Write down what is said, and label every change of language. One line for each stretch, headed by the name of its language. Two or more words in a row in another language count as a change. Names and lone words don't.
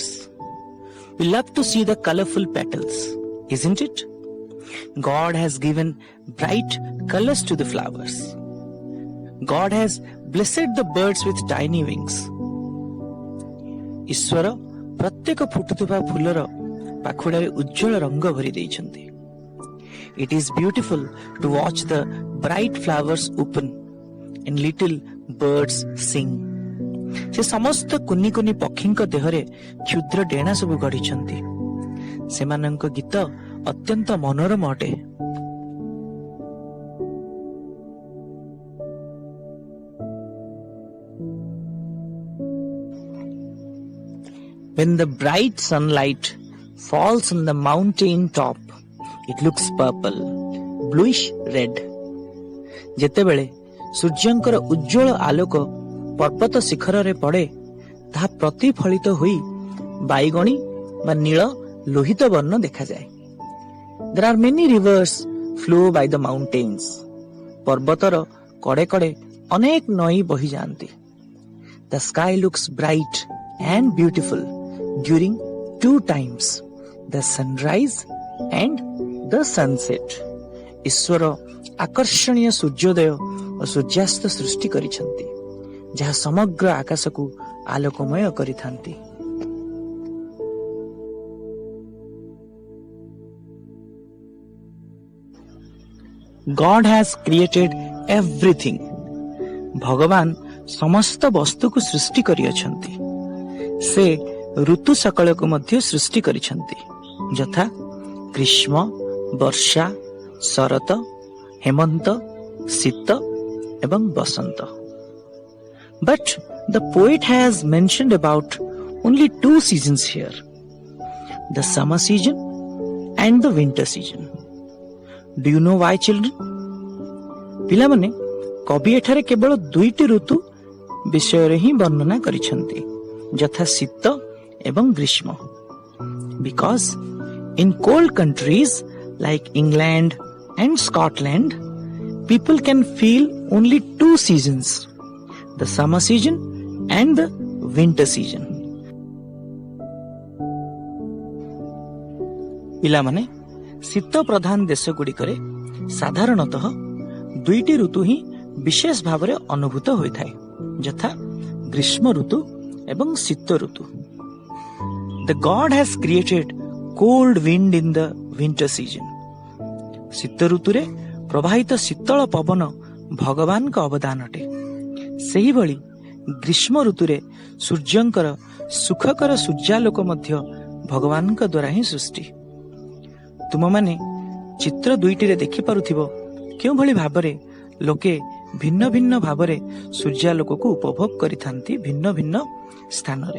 English: We love to see the colorful petals, isn't it? God has given bright colors to the flowers. God has blessed the birds with tiny wings.
Odia: ଈଶ୍ୱର ପ୍ରତ୍ୟେକ ଫୁଟୁଥିବା ଫୁଲର ପାଖୁଡ଼ାରେ ଉଜ୍ଜଳ ରଙ୍ଗ ଭରି ଦେଇଛନ୍ତି।
English: It is beautiful to watch the bright flowers open and little birds sing.
Odia: ସେ ସମସ୍ତ କୁନି କୁନି ପକ୍ଷୀଙ୍କ ଦେହରେ କ୍ଷୁଦ୍ର ଡେଣା ସବୁ ଗଢ଼ିଛନ୍ତି। ସେମାନଙ୍କ ଗୀତ ଅତ୍ୟନ୍ତ ମନୋରମ ଅଟେ।
English: When the bright sunlight falls on the mountain top, it looks purple, bluish red.
Odia: ଯେତେବେଳେ ସୂର୍ଯ୍ୟଙ୍କର ଉଜ୍ଜଳ ଆଲୋକ ପର୍ବତ ଶିଖରରେ ପଡ଼େ ତାହା ପ୍ରତିଫଳିତ ହୋଇ ବାଇଗଣୀ ବା ନୀଳ ଲୋହିତ ବର୍ଣ୍ଣ ଦେଖାଯାଏ।
English: There are many rivers flow by the mountains.
Odia: ପର୍ବତର କଡ଼େ କଡ଼େ ଅନେକ ନଈ ବହି ଯାଆନ୍ତି।
English: The sky looks bright and beautiful during two times, the sunrise and the sunset.
Odia: ଈଶ୍ୱର ଆକର୍ଷଣୀୟ ସୂର୍ଯ୍ୟୋଦୟ ଓ ସୂର୍ଯ୍ୟାସ୍ତ ସୃଷ୍ଟି କରିଛନ୍ତି ଯାହା ସମଗ୍ର ଆକାଶକୁ ଆଲୋକମୟ କରିଥାନ୍ତି।
English: God has created everything.
Odia: ଭଗବାନ ସମସ୍ତ ବସ୍ତୁକୁ ସୃଷ୍ଟି କରିଅଛନ୍ତି। ସେ ଋତୁ ସକଳକୁ ମଧ୍ୟ ସୃଷ୍ଟି କରିଛନ୍ତି ଯଥା ଗ୍ରୀଷ୍ମ, ବର୍ଷା, ଶରତ, ହେମନ୍ତ, ଶୀତ ଏବଂ ବସନ୍ତ।
English: But the poet has mentioned about only two seasons here, the summer season and the winter season. Do you know why, children?
Odia: ପିଲାମାନେ କବି ଏଠାରେ କେବଳ ଦୁଇଟି ଋତୁ ବିଷୟରେ ହିଁ ବର୍ଣ୍ଣନା କରିଛନ୍ତି ଯଥା ଶୀତ ଏବଂ ଗ୍ରୀଷ୍ମ।
English: Because in cold countries like England and Scotland, people can feel only two seasons, the summer season and the winter season.
Odia: ପିଲାମାନେ ଶୀତ ପ୍ରଧାନ ଦେଶ ଗୁଡ଼ିକରେ ସାଧାରଣତଃ ଦୁଇଟି ଋତୁ ହିଁ ବିଶେଷ ଭାବରେ ଅନୁଭୂତ ହୋଇଥାଏ ଯଥା ଗ୍ରୀଷ୍ମ ଋତୁ ଏବଂ ଶୀତ ଋତୁ।
English: The God has created cold wind in the winter season.
Odia: ଶୀତ ଋତୁରେ ପ୍ରବାହିତ ଶୀତଳ ପବନ ଭଗବାନଙ୍କ ଅବଦାନ ଅଟେ। ସେହିଭଳି ଗ୍ରୀଷ୍ମ ଋତୁରେ ସୂର୍ଯ୍ୟଙ୍କର ସୁଖକର ସୂର୍ଯ୍ୟାଲୋକ ମଧ୍ୟ ଭଗବାନଙ୍କ ଦ୍ୱାରା ହିଁ ସୃଷ୍ଟି। ତୁମମାନେ ଚିତ୍ର ଦୁଇଟିରେ ଦେଖିପାରୁଥିବ କେଉଁଭଳି ଭାବରେ ଲୋକେ ଭିନ୍ନ ଭିନ୍ନ ଭାବରେ ସୂର୍ଯ୍ୟାଲୋକ କୁ ଉପଭୋଗ କରିଥାନ୍ତି ଭିନ୍ନ ଭିନ୍ନ ସ୍ଥାନ ରେ।